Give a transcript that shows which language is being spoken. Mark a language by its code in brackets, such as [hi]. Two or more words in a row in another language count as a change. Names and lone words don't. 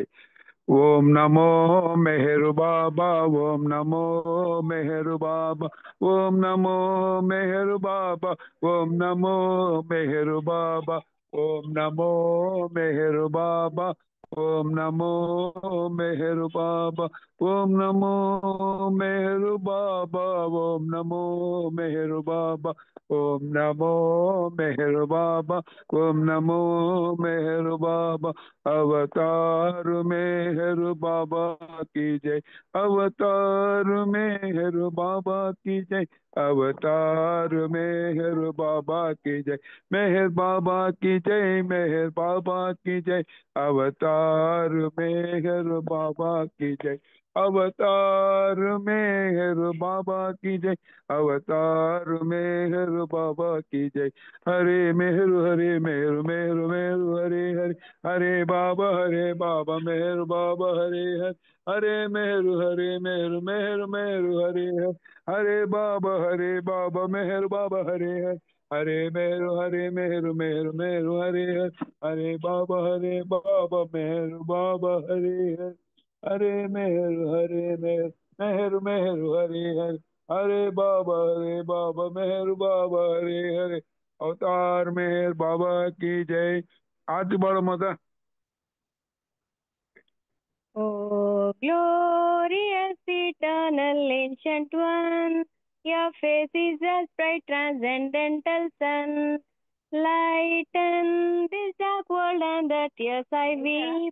[te] ఓం నమో మెహరు బాబా, ఓం నమో మెహరు బాబా, ఓం నమో మెహరు బాబా, ఓం నమో మెహరు బాబా, ఓం నమో మెహరు బాబా, ఓం నమో మెహరు బాబా, ఓం నమో మెహరు బాబా, ఓం నమో మెహరు బాబా, ఓం నమో మెహరు బాబా, ఓం నమో మెహరు బాబా. [hi] अवतार मेहर बाबा की जय, अवतार मेहर बाबा की जय, अवतार मेहर बाबा की जय, मेहर बाबा की जय, मेहर बाबा की जय, अवतार मेहर बाबा की जय, अवतार मेहर बाबा की जय, अवतार मेहर बाबा की जय। हरे मेहर हरे मेहर मेहर मेहर हरे हरे, हरे बाबा मेहर बाबा हरे हरे, हरे मेहर मेहर मेहर हरे हरे, हरे बाबा मेहर बाबा हरे हरे, हरे मेहर मेहर मेहर हरे हरे, हरे बाबा मेहर बाबा हरे हरे, हरे मेहर मेहर मेहर हरे हरे, हरे बाबा मेहर बाबा हरे हरे। अवतार मेहर बाबा की जय। आज बड़ा मजा। [en] Oh, glorious eternal ancient one, your face is as bright transcendental sun. Lighten this dark world and the tears I weep.